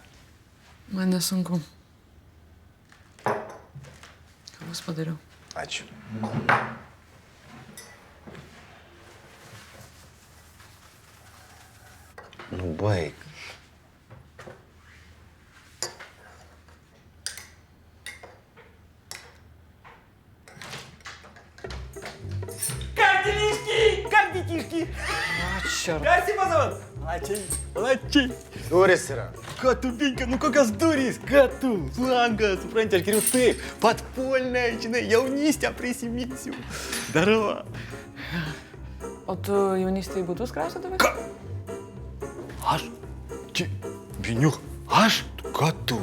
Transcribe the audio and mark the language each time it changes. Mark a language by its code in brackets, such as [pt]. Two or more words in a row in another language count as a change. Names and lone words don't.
[lt] Man nesunku. Kavos padariau. Ačiū. Nu, baig. [ru] Как детишки? Черт. Карси позовут? Младший. [lt] Durys yra. Ką tu, Vinka, nu kokios durys? Ką tu? Langas, supranti, aš geriau taip, подпольная, žinai, jaunystę prisiminsiu. Darova. O tu jaunystėje būtus kraustydavai? Ką? Aš? Čia, Viniuk, aš? Ką tu?